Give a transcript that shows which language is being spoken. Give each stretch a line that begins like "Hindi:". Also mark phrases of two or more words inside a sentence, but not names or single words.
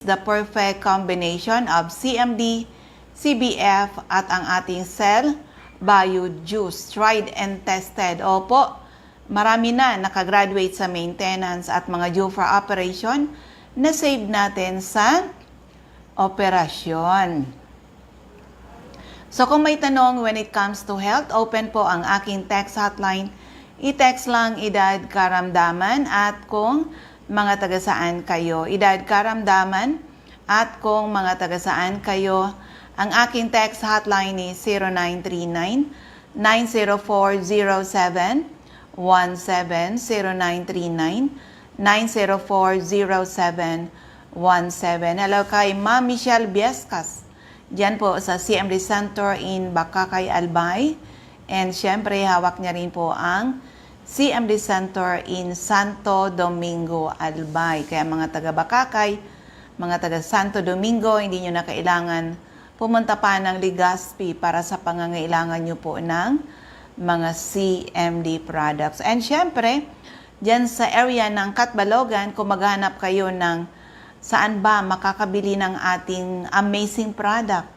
English: the perfect combination of CMD, CBF
Filipino: at ang ating
English: Cell Bio Juice. Tried and tested.
Filipino: Opo, marami na nakagraduate sa maintenance at mga due for operation na save natin sa operasyon. So kung may tanong
English: when it comes to health,
Filipino: open po ang aking
English: text hotline.
Filipino: I-text lang edad karamdaman at kung mga taga-saan kayo. Edad karamdaman at kung mga taga-saan kayo. Ang aking
English: text hotline is
Filipino: 0939-9040717, 0939-9040717. Hello kay Ma'am Michelle Biescas. Diyan po sa CMD Center in Bakakay, Albay. And syempre, hawak niya rin po ang CMD Center in Santo Domingo, Albay. Kaya mga taga-Bakakay, mga taga-Santo Domingo, hindi nyo na kailangan pumunta pa ng Legazpi para sa pangangailangan nyo po ng mga CMD products. And syempre, dyan sa area ng Catbalogan, kung maghanap kayo ng saan ba makakabili ng ating
English: amazing product.